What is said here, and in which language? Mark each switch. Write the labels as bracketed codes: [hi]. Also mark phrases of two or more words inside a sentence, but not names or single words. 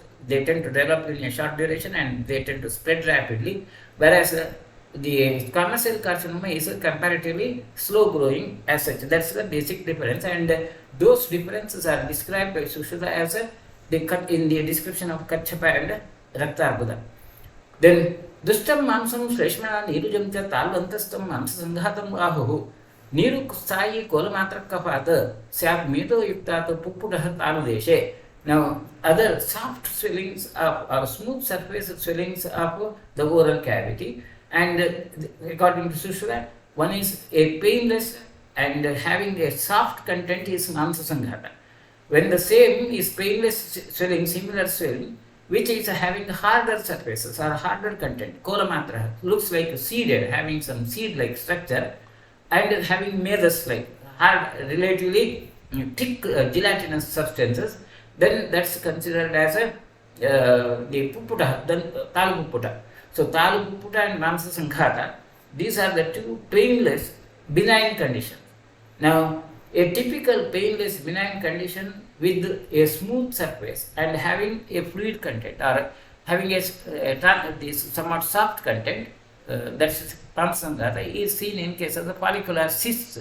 [en] They tend to develop in a short duration and they tend to spread rapidly, whereas the squamous cell carcinoma is comparatively slow growing as such. That's the basic difference, and those differences are described by Sushruta as in the description of Kachapa and Raktarbuda. [sa] Then Dushtam Mamsam Shreshmana Nirujam Talantastam Mamsanghatam Ahu Niru Kusai Kolamatra Kapata Sap Mito Yukta Pupudah Taludeshe. [en] Now, other soft swellings or smooth surface swellings of the oral cavity, and according to Sushruta, one is a painless and having a soft content is Mamsasanghata. When the same is painless swelling, similar swelling, which is having harder surfaces or harder content, kolamatra, looks like seeded, having some seed-like structure, and having medas-like, hard, relatively thick gelatinous substances, then that's considered as the puputa, then talu puputa. So talu puputa and mamsa sanghata, these are the two painless benign conditions. Now, a typical painless benign condition with a smooth surface and having a fluid content or having this somewhat soft content, that's Pansanghata, is seen in case of the follicular cysts.